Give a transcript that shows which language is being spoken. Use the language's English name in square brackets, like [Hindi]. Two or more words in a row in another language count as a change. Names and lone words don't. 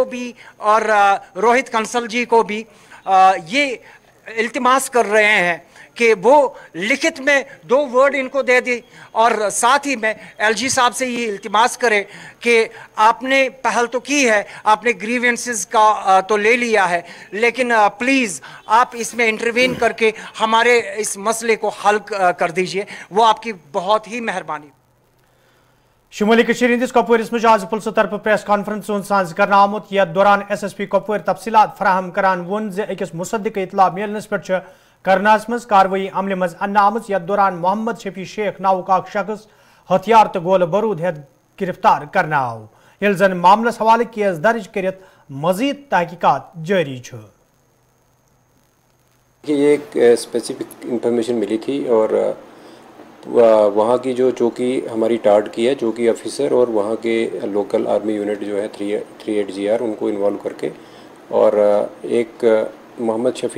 [Urdu] بھی اور روہت کنسل جی کو بھی یہ التماس کر رہے ہیں کہ وہ لکھت میں 2 ورڈ ان کو دے دی، اور ساتھ ہی میں ایل جی صاحب سے یہ التماس کرے کہ آپ نے پہل تو کی ہے، آپ نے گریوینسز کا تو لے لیا ہے، لیکن پلیز آپ اس میں انٹروین کر کے ہمارے اس مسئلے کو حل کر دیجئے، وہ آپ کی بہت ہی مہربانی۔ [Kashmiri] شمالی کشیر ہندس کپوارس مز آز پلسو طرف پریس کانفرنس ساز کرنا آمت، یتھ دوران ایس ایس پی کپوار تفصیلات فراہم کران وون زِ أکِس مصدق اطلاع ملنس پٮ۪ٹھ چھِ کرناس مز کاروٲیی عملہِ مز اننہٕ آمٕژ، یتھ دوران محمد شفیع شیخ ناوُک اکھ شخص ہتھیار تہٕ گولہٕ بروٗد ہیٚتھ گرفتار کرنہٕ آو، ییٚلہِ زن معاملس حوالہٕ کیس درج کٔرِتھ مزید تحقیقات جاری چھِ۔ [Urdu] یہ ایک [English] specific information [Urdu] ملی تھی اور وہاں کی جو چوکی ہماری ٹارڈ کی ہے، چوکی آفیسر اور وہاں کے [English] local army unit [Urdu] جو ہے 38GR ان کو انوالو کر کے، اور ایک محمد شفیع